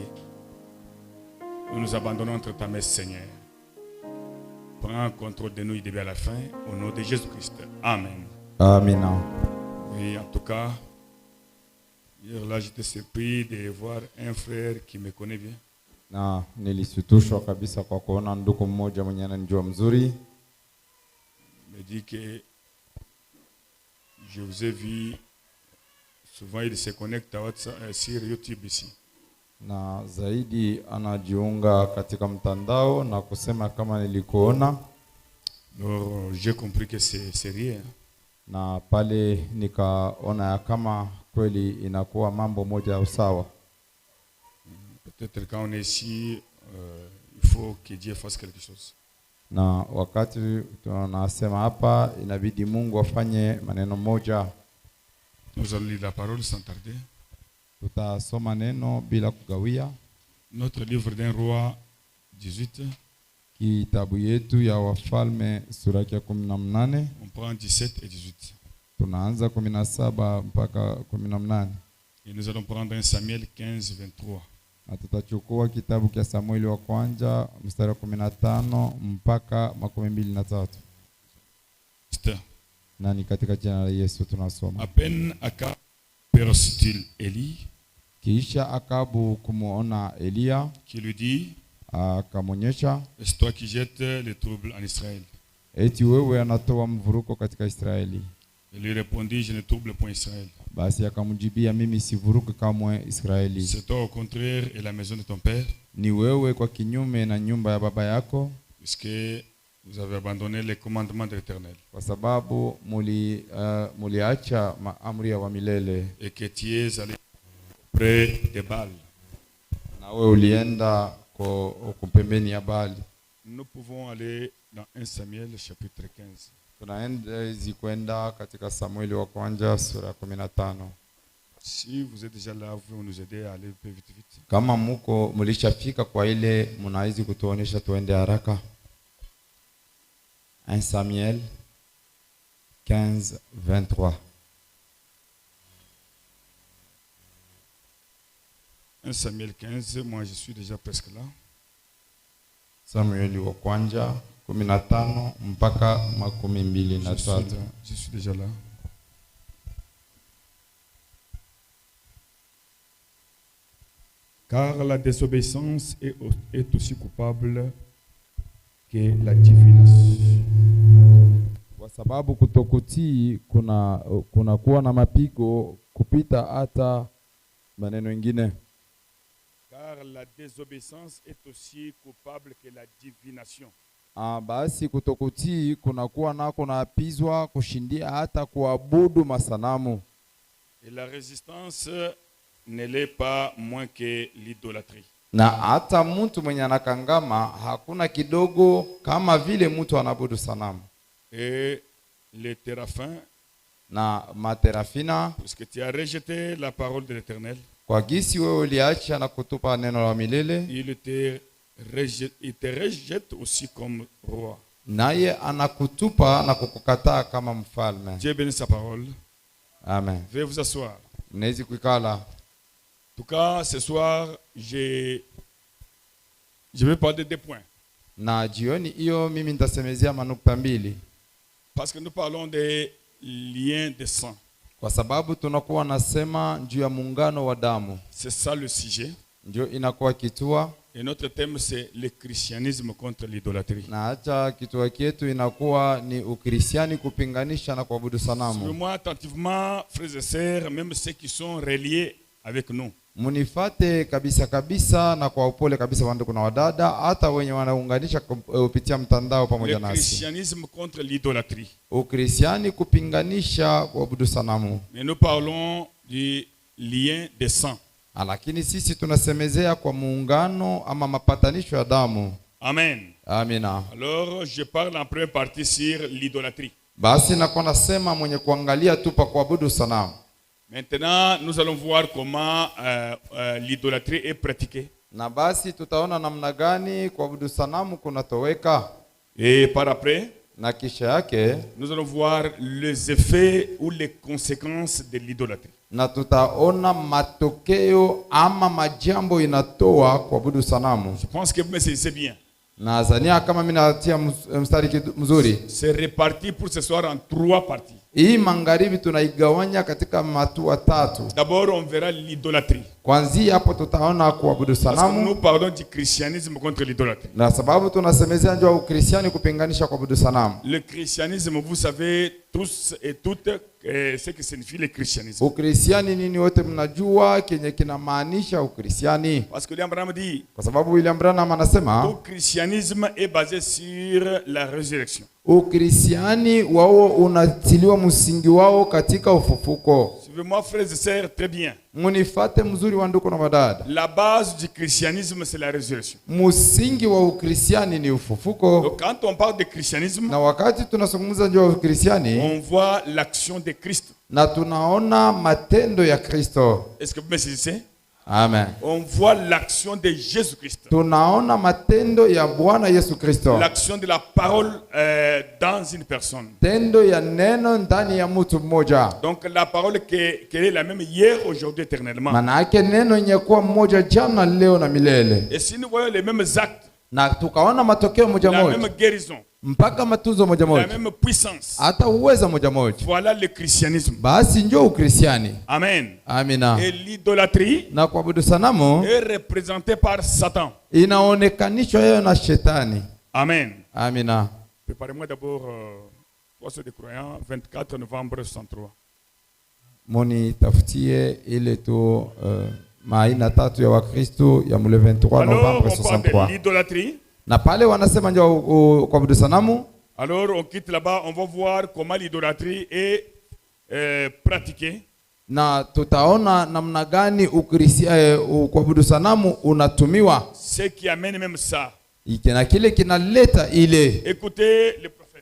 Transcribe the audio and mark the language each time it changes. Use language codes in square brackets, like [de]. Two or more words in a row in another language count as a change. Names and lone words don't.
[fr] Nous nous abandonnons entre ta main, Seigneur. Prends contrôle de nous du début à la fin, au nom de Jésus-Christ. Amen. Amen. Oui, en tout cas, hier là, j'étais surpris de voir un frère qui me connaît bien. [sw] Na nilisitushwa kabisa kwa kuona ndugu mmoja mwenye ananijua mzuri. [fr] Me dit que je vous ai vu souvent, il se connecte à WhatsApp, sur YouTube ici. [sw] Na zaidi anajiunga katika mtandao na kusema kama nilikuona. [fr] Alors j'ai compris que c'est rien. [sw] Na pale nikaona ya kama kweli inakuwa mambo moja ya usawa. [fr] Peut-être quand on est ici, il faut que Dieu fasse quelque chose. [sw] Na wakati tunasema hapa inabidi Mungu afanye maneno moja. [fr] Nous allons lire la parole sans tarder. [sw] Tutasoma neno bila kugawia. [fr] Notre livre d'un roi 18. [sw] Kitabu yetu ya Wafalme sura ya 18. [fr] On prend 17 et 18. [sw] Tunaanza 17 mpaka 18. [fr] Et nous allons prendre un Samuel 15, 23. [sw] Na tutachukua kitabu cha Samueli wa kwanza mstari wa 15 mpaka 23. Na ni katika jina la Yesu tunasoma. [fr] À peine Akab perçut Élie, [sw] kisha Akabu kumuona Elia, [fr] qui lui dit, [sw] akamonyesha, [fr] c'est toi qui jettes les troubles en Israël. [sw] eti wewe anatoa mvuruko katika Israeli. [fr] Il lui répondit, je ne trouble point Israël. [sw] Basi akamjibia, mimi sivuruki kamwe Israeli. [fr] C'est toi au contraire et la maison de ton père. [sw] Ni wewe kwa kinyume na nyumba ya baba yako, [fr] puisque vous avez abandonné les commandements de l'Éternel. [sw] Kwa sababu muliacha amri ya milele. [fr] Et que tu es allé près de Baal. [sw] Na wewe ulienda kwa pembeni ya Baali. [fr] Nous pouvons aller dans 1 Samuel chapitre 15. [sw] Tunaenda zikwenda katika Samueli wa kwanza sura 15. [fr] Si vous êtes déjà là, vous pouvez nous aider à aller plus vite. [sw] Kama muko mulishafika kwa ile mnaweza kutuonesha tuende haraka. [fr] 1 Samuel 15, 23. 1 Samuel 15, moi je suis déjà presque là. [sw] Samueli wa kwanza 15 mpaka 23. [fr] Je suis déjà là. Car la désobéissance est aussi coupable que la divination. [sw] Kwa sababu kutokutii kuna kuwa na mapigo kupita hata maneno mengine. [fr] Car la désobéissance est aussi coupable que la divination. [sw] Basi kutokutii kuna kuwa nako naapizwa kushindia hata kuabudu masanamu. [fr] Et la résistance ne l'est pas moins que l'idolâtrie. [sw] Na hata mtu mwenye anakangama hakuna kidogo kama vile mtu anabudu sanamu. [fr] Et les téraphins, [sw] na materafina, [fr] parce que tu as rejeté la parole de l'Éternel, [sw] kwa gisi wewe uliacha na kutupa neno la milele, [fr] il te rejette aussi comme roi. [sw] Naye anakutupa na kukukataa kama mfalme. [fr] Dieu bénisse sa parole. Amen. Veuillez vous asseoir. [sw] Mnaweza kuikala. [fr] En tout cas, ce soir, je vais parler de 2 points. [sw] Na jioni hiyo mimi nitasemezea manukta mbili. [fr] Parce que nous parlons des liens de sang. [sw] Kwa sababu tunakuwa nasema juu ya muungano wa damu. [fr] C'est ça le sujet. [sw] Ndio inakuwa kitua. [fr] Et notre thème c'est le christianisme contre l'idolâtrie. [sw] Na hata kitua kietu inakuwa ni ukristiani kupinganisha na kuabudu sanamu. [fr] Suivez-moi attentivement, frères et sœurs, même ceux qui sont reliés avec nous. [sw] Munifate kabisa kabisa na kwa upole kabisa wandugu na wadada, hata wenye wanaunganisha kupitia mtandao pamoja nasi. [fr] Le christianisme contre l'idolâtrie. [sw] Ukristiani kupinganisha kuabudu sanamu. [fr] Mais nous parlons du lien des sangs. [sw] Lakini sisi tunasemezea kwa muungano ama mapatanisho ya damu. [fr] Amen. [sw] Amina. [fr] Alors je parle en première partie sur l'idolâtrie. [sw] Basi nakuwa nasema mwenye kuangalia tu pa kuabudu sanamu. [fr] Maintenant, nous allons voir comment l'idolâtrie est pratiquée. [sw] Na basi tutaona namna gani kuabudu sanamu kunatoweka. [fr] Et par après, [sw] na kisha yake [fr] nous allons voir les effets ou les conséquences de l'idolâtrie. [sw] Na tutaona matokeo ama majambo inatoa kuabudu sanamu. [fr] Je pense que vous me saisissez bien. [sw] Nazania kama mimi natia mstari mzuri. [fr] C'est réparti pour ce soir en 3 parties. [sw] Hii magharibi tunaigawanya katika hatua 3. [fr] D'abord, on verra l'idolâtrie. [sw] Kwanza hapo tutaona kuabudu sanamu. [fr] Parce que nous parlons du christianisme contre l'idolâtrie. [sw] Na sababu tunasemezea njoo ukristiani kupinganisha kuabudu sanamu. [fr] Le christianisme, vous savez tous et toutes ce que signifie le christianisme. [sw] Ukristiani nini wote mnajua kenye kinamaanisha ukristiani. [fr] Parce que William Branham dit, [sw] kwa sababu William Branham anasema [fr] tout christianisme est basé sur la résurrection. [sw] Ukristiani wao unatiliwa msingi wao katika ufufuko. [fr] Suivez-moi frères et sœurs très bien. [sw] Munifate mzuri wa ndugu na madada. [fr] La base du christianisme c'est la résurrection. [sw] Msingi wa ukristiani ni ufufuko. [fr] Donc quand on parle de christianisme, [sw] na wakati tunazungumza juu ya ukristiani, [fr] on voit l'action de Christ. [sw] Na tunaona matendo ya Kristo. [fr] Est-ce que vous me saisissez? Amen. On voit l'action de Jésus-Christ. [sw] Tunaona matendo ya Bwana Yesu Kristo. [fr] L'action de la parole dans une personne. [sw] Tendo ya neno ndani ya mtu mmoja. [fr] Donc la parole qui est la même hier, aujourd'hui, éternellement. [sw] Maana yake neno yenye kuwa mmoja jana, leo na milele. [fr] Et si nous voyons les mêmes actes, [sw] na tukaona matokeo moja moja, [fr] la même guérison, [sw] mpaka matunzo moja moja, [fr] la même puissance, [sw] hata uweza moja moja, [fr] voilà le christianisme. [sw] Basi njoo ukristiani. [fr] Amen. [sw] Amina. [fr] Et l'idolâtrie [sw] na kuabudu sanamu [fr] est représentée par Satan. [sw] Inaonekanishwa yeye na shetani. [fr] Amen. [sw] Amina. [fr] Préparez-moi d'abord Poste des croyants 24 novembre 63. [sw] Moni tafutie ile tu maina tatu ya Wakristo ya mule 23 Novembre 63. [fr] L'idolâtrie. [sw] Na pale wanasema njoo kuabudu sanamu. [fr] Alors on quitte là-bas, on va voir comment l'idolâtrie est pratiquée. [sw] Na tutaona namna gani kuabudu sanamu unatumiwa. [fr] Ce qui amène même ça. [sw] Na kile kinaleta ile. [fr] Écoutez le prophète.